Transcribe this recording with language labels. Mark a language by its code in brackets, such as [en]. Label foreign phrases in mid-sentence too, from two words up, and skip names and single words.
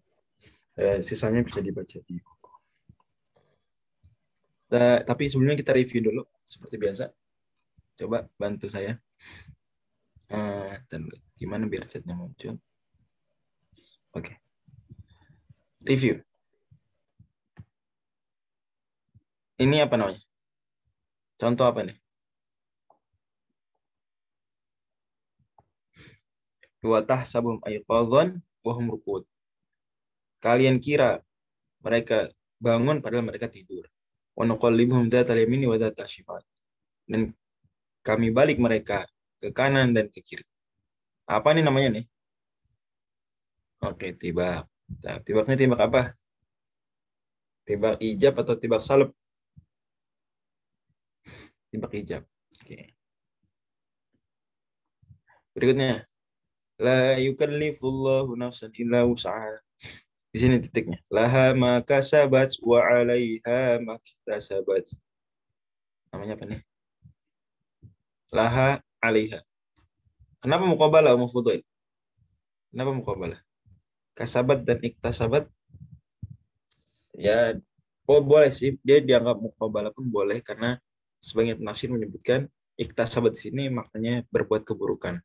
[id] Sisanya bisa dibaca di buku. Tapi sebelumnya kita review dulu seperti biasa. Coba bantu saya. Gimana biar chatnya muncul? Oke. Review. Ini apa namanya? Contoh apa nih? [ar] وتحسبهم أيقاظا وهم رقود. [id] Kalian kira mereka bangun padahal mereka tidur. [ar] ونقلبهم ذات اليمين وذات الشمال. [id] Dan kami balik mereka ke kanan dan ke kiri. Apa nih namanya nih? Oke, tibak. Nah, tibaknya tibak apa? Tibak ijab atau tibak salb? Tibak ijab. Oke. Berikutnya, [ar] لا يكلف الله نفسا إلا وسعها. [id] Di sini titiknya. [ar] لها ما كسبت وعليها ما اكتسبت. [id] Namanya apa nih? [ar] لها عليها. [id] Kenapa muqabalah Fudail? Kenapa muqabalah? Kasabat dan iktasabat ya boleh sih, dia dianggap muqabalah pun boleh karena sebagian penafsir menyebutkan iktasabat di sini maknanya berbuat keburukan.